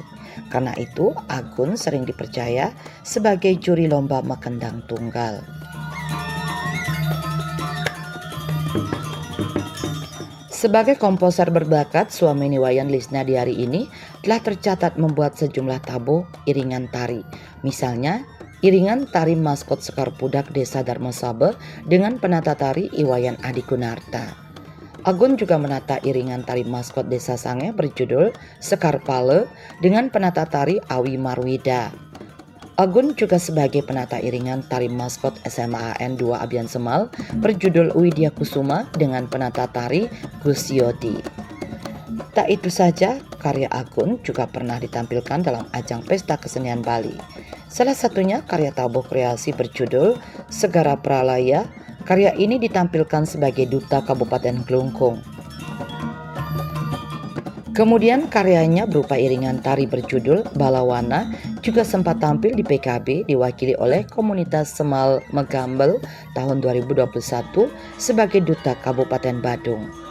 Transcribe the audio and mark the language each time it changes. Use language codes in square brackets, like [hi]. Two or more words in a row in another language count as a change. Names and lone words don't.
[id] Karena itu, Agun sering dipercaya sebagai juri lomba mekendang tunggal. Sebagai komposer berbakat, suami Iwayan Lisna di hari ini telah tercatat membuat sejumlah tabuh iringan tari. Misalnya, iringan tari maskot Sekar Pudak Desa Darmasabe dengan penata tari Iwayan Adi Gunarta. Agun juga menata iringan tari maskot Desa Sange berjudul Sekar Pale dengan penata tari Awi Marwida. Agun juga sebagai penata iringan tari maskot SMAN 2 Abian Semal berjudul Widya Kusuma dengan penata tari Gus Yodi. Tak itu saja, karya Agun juga pernah ditampilkan dalam ajang pesta kesenian Bali. Salah satunya karya tabuh kreasi berjudul Segara Pralaya. Karya ini ditampilkan sebagai duta Kabupaten Klungkung. Kemudian karyanya berupa iringan tari berjudul Balawana juga sempat tampil di PKB, diwakili oleh komunitas Semal Megambel tahun 2021 sebagai duta Kabupaten Badung.